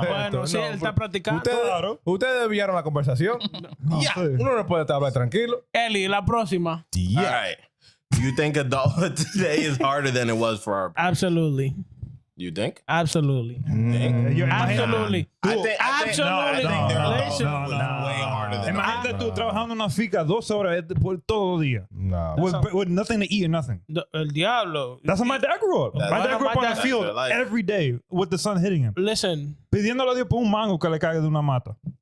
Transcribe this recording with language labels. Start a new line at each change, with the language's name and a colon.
Spanish: Bueno, si él está practicando. Ustedes desviaron la conversación. Ya, uno no puede hablar tranquilo. Eli, la próxima.
English: All right. Do you think adulthood today is harder than it was for our? Absolutely. You think? Absolutely. You're Absolutely. Absolutely. Listen. Way harder than
Spanish: Imagínate tú trabajando en una finca 2 horas por todo el día.
English: No. With nothing to eat or nothing.
Spanish: El diablo.
English: That's how my dad grew up. My dad grew up on the field their life. every day with the sun hitting him. Listen.
Spanish: Pidiéndole a Dios por un mango que le caiga de una mata.